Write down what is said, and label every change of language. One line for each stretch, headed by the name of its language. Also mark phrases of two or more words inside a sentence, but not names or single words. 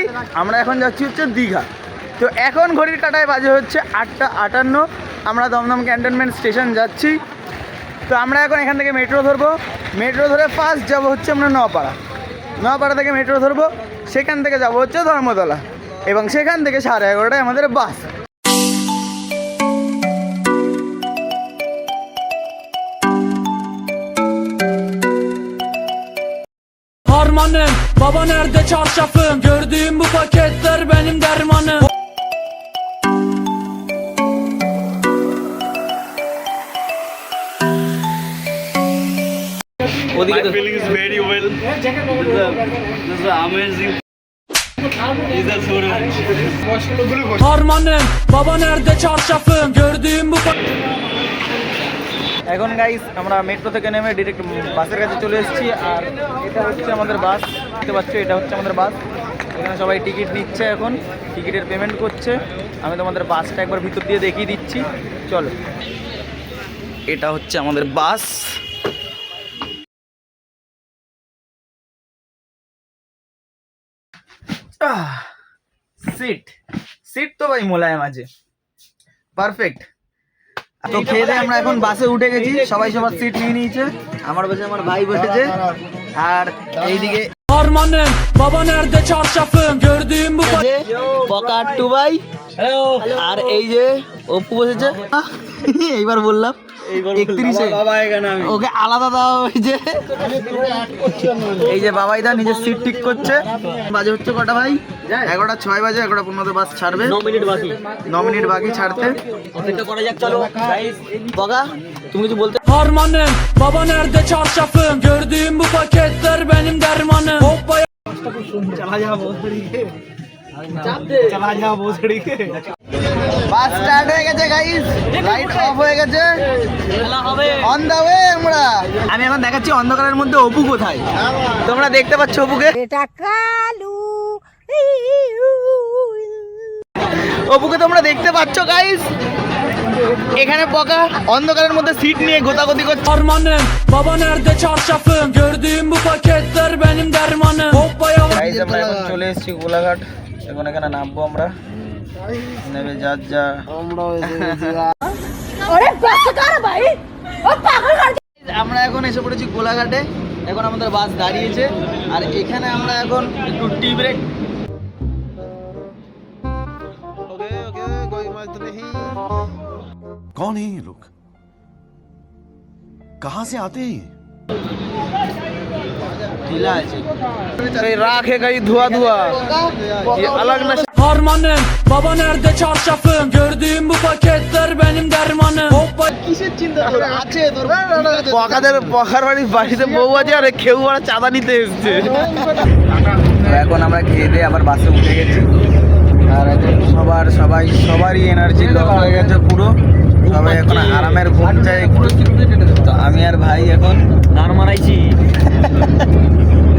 Bangla: আমরা এখন যাচ্ছি হচ্ছে দীঘা। তো এখন ঘড়ির কাঁটায় বাজে হচ্ছে 8:58। আমরা দমদম ক্যান্টনমেন্ট স্টেশন যাচ্ছি। তো আমরা এখন এখান থেকে মেট্রো ধরবো। মেট্রো ধরে ফার্স্ট যাব হচ্ছে আমরা নওপাড়া থেকে মেট্রো ধরবো। সেখান থেকে যাব হচ্ছে ধর্মতলা, এবং সেখান থেকে 11:30টায় আমাদের বাস।
Turkish: Harmanım, baba nerede çarşafım? Gördüğüm bu paketler benim dermanım.
Bangla: ওদিকে তো
English: Feeling is very well. This is amazing.
Turkish: Harmanım, baba nerede çarşafım? Gördüğüm bu
Bangla: এখন গাইস আমরা মেট্রো থেকে নেমে ডিরেক্ট বাসের কাছে চলে এসেছি। আর এটা হচ্ছে আমাদের বাস, দেখতে পাচ্ছ এটা হচ্ছে আমাদের বাস। এখানে সবাই টিকিট নিচ্ছে, এখন টিকিটের পেমেন্ট করছে। আমি তোমাদের বাসটা একবার ভিতর দিয়ে দেখিয়ে দিচ্ছি, চলো। এটা হচ্ছে আমাদের বাস। সিট তো ভাই মোলায়েম আছে, পারফেক্ট। তো খেয়ে দিয়ে আমরা এখন বাসে উঠে গেছি, সবাই সবার সিট নিয়ে নিয়েছে। আমার বসে আমার ভাই বসেছে, আর এইদিকে
Turkish: Harmanım, baba nerede çarşafım? Gördüğüm bu
Bangla: পকাট্টু ভাই, আর এই যে অপু বসেছে। এইবার বললাম 31-এ ওকে আলাদা দেওয়া হয়েছে। এই যে বাবাই দা নিজের সিট ঠিক করছে। বাজে হচ্ছে কটা ভাই? 11:06 বাজে। 11:15 বাস ছাড়বে। 9 মিনিট বাকি ছাড়তে। বগা তুমি কিছু বলতে?
Turkish: Harmanım, baba nerede çarşafım? Gördüğüm bu paketler benim dermanım. Hoppa
Bangla: বাস স্টার্ট হয়ে গেছে গাইস, লাইট অফ হয়ে গেছে,
English: on the way
Bangla: আমরা। আমি এখন দেখাচ্ছি অন্ধকারের মধ্যে অপু কোথায়। তোমরা দেখতে পাচ্ছ অপুকে? এটা কালু অপুকে তোমরা দেখতে পাচ্ছ গাইস? এখানে বকা অন্ধকারের মধ্যে সিট নিয়ে গোতাগতি করছে।
Turkish: Harmanım, baba nerede çarşafım? Gördüğüm bu paketler benim dermanım. Hoppa
Bangla: গাইস আমরা এখন চলে এসেছি গোলাঘাট। এখন এখানে নামবো আমরা, নেমে যা আরে বাস কর ভাই, ও পাগল কর। আমরা এখন এসে পড়েছি গোলাঘাটে। এখন আমাদের বাস দাঁড়িয়েছে, আর এখানে আমরা এখন একটু
English: tea break.
Hindi: कौन है ये लोग? कहां से आते हैं? ढीला আছে, রাখ है গাড়ি ধোয়া ये अलग ना।
Turkish: Harmanım, baba nerede çarşafım? Gördüğüm bu paketler benim dermanım. Hoppa
Bangla: কিসের চিন্তা আছে তোর? পকার বাড়িতে বউ আছে, আর খেউ আর চাঁদা নিতে এসছে। এখন আমরা খেয়ে দিয়ে আবার বাসে উঠে গেছি। আর এখন সবারই এনার্জি লো হয়ে গেছে পুরো। সবাই এখন আরামের ঘুম চাই একটু। তো আমি আর ভাই এখন গান মারাইছি।